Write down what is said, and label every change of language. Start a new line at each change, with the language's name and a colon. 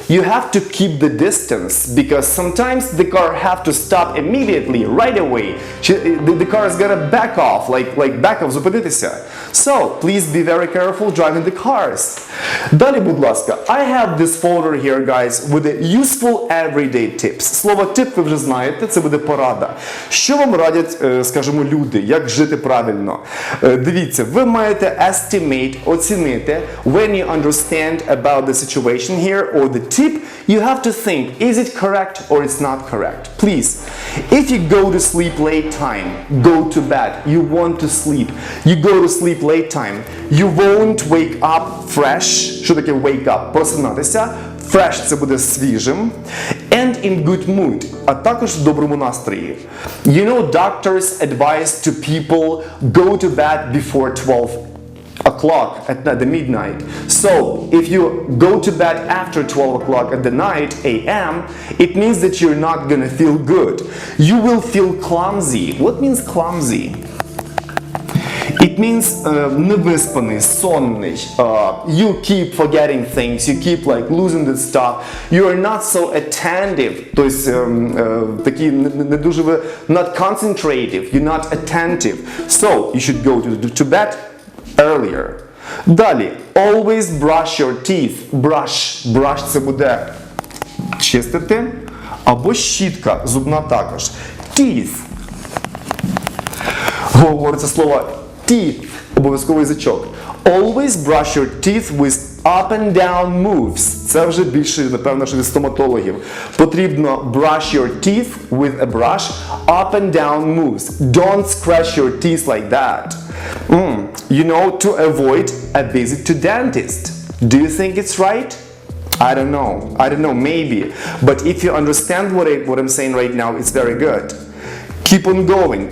English: You have to keep the distance because sometimes the car have to stop immediately, right away. The car is gonna back off, like back off,
Ukrainian: зупинитися.
English: So, please be very careful driving the cars.
Ukrainian: Далі, будь ласка,
English: I have this folder here, guys, with the useful everyday tips.
Ukrainian: Слово тип ви вже знаєте, це буде порада. Що вам радять, скажімо, люди, як жити правильно? Дивіться, ви маєте
English: estimate,
Ukrainian: оцінити,
English: when you understand about the situation here or the tip, you have to think, is it correct or it's not correct? Please, if you go to sleep late time, go to bed, you want to sleep, you go to sleep late time, you won't wake up fresh.
Ukrainian: Що таке
English: wake up?
Ukrainian: Просинатися Fresh – це буде свіжим.
English: And in good mood,
Ukrainian: а також в доброму настрої.
English: You know, doctors advise to people go to bed before 12 o'clock at the midnight. So, if you go to bed after 12 o'clock at the night a.m., it means that you're not gonna feel good. You will feel clumsy. What means clumsy? It means
Ukrainian: невиспаний, сонний.
English: You keep forgetting things, you keep like losing the stuff. You are not so attentive.
Ukrainian: Тобто такі не дуже ви
English: not concentrative, you're not attentive. So you should go to bed earlier. Далі. Always brush your teeth.
Ukrainian: Brush це буде чистити. Або щітка, зубна також. Teeth. Говориться слово teeth, обов'язково язичок.
English: Always brush your teeth with up and down moves.
Ukrainian: Це вже більше, напевно, що від стоматологів. Потрібно
English: brush your teeth with a brush, up and down moves. Don't scratch your teeth like that. You know, to avoid a visit to dentist. Do you think it's right? I don't know, maybe. But if you understand what I'm saying right now, it's very good. Keep on going.